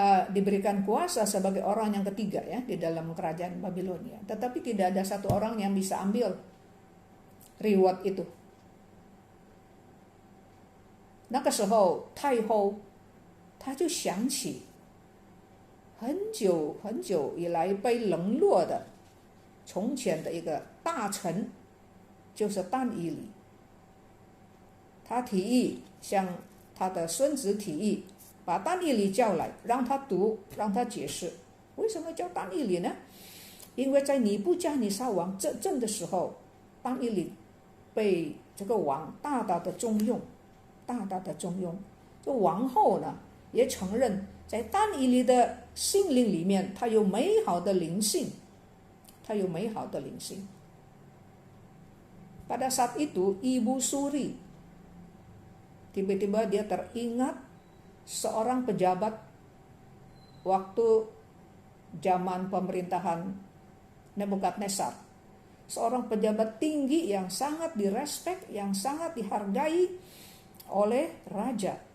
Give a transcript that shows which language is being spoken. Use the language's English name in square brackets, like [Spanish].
[Indonesian] Diberikan kuasa sebagai orang yang ketiga, ya, di dalam kerajaan Babilonia. Tetapi tidak ada satu orang yang bisa ambil reward itu. [Chinese] 那个时候太后她就想起很久很久以来被冷落的从前的一个大臣，就是但以理。他提议向他的孙子提议，把但以理叫来，让他读，让他解释。为什么叫但以理呢？因为在尼布加尼撒王执政的时候，但以理被这个王大大的重用，大大的重用。这王后呢也承认，在但以理的心灵里面，他有美好的灵性，他有美好的灵性。 [Indonesian] Pada saat itu Ibu Suri tiba-tiba dia teringat seorang pejabat waktu zaman pemerintahan Nebukadnezar. Seorang pejabat tinggi yang sangat direspek, yang sangat dihargai oleh raja.